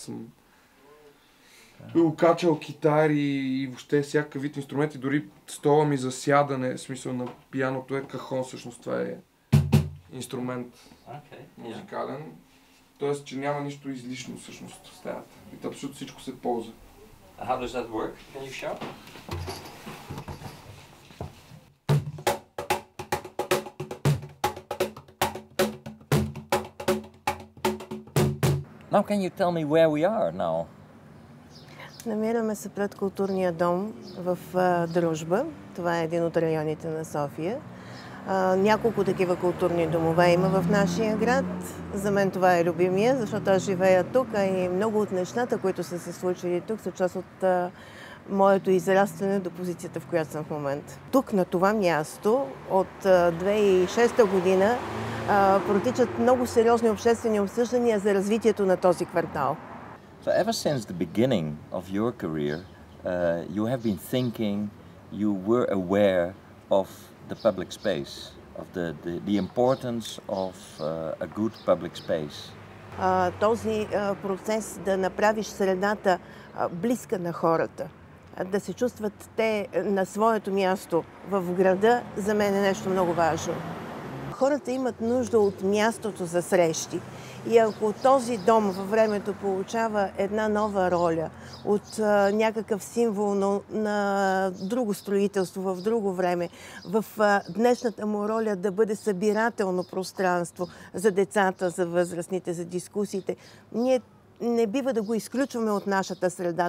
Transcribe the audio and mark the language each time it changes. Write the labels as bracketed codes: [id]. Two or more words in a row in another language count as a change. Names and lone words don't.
[bg] Съм окачал китари и въобще всякакъв вид инструменти. Дори стола ми за сядане, в смисъл на пианото е кахон, всъщност това е инструмент музикален. Тоест, че няма нищо излишно всъщност в стаята. И абсолютно всичко се ползва. [en] How does that work? Can you show? Now can you tell me where we are now? [bg] Намираме се пред културния дом в Дружба. Това е един от районите на София. Няколко такива културни домове има в нашия град. За мен това е любимия, защото аз живея тук и много от нещата, които са се случили тук, са част от моето израстване до позицията, в която съм в момента. Тук, на това място, от 2006 година протичат много сериозни обществени обсъждания за развитието на този квартал. [en] So ever since the beginning of your career, you have been thinking, you were aware of the public space, of the importance of a good public space. [bg] Този процес да направиш средата близка на хората, да се чувстват те на своето място в града, за мен е нещо много важно. Хората имат нужда от мястото за срещи. И ако този дом във времето получава една нова роля от някакъв символ на друго строителство в друго време, в днешната му роля да бъде събирателно пространство за децата, за възрастните, за дискусиите, ние не бива да го изключваме от нашата среда.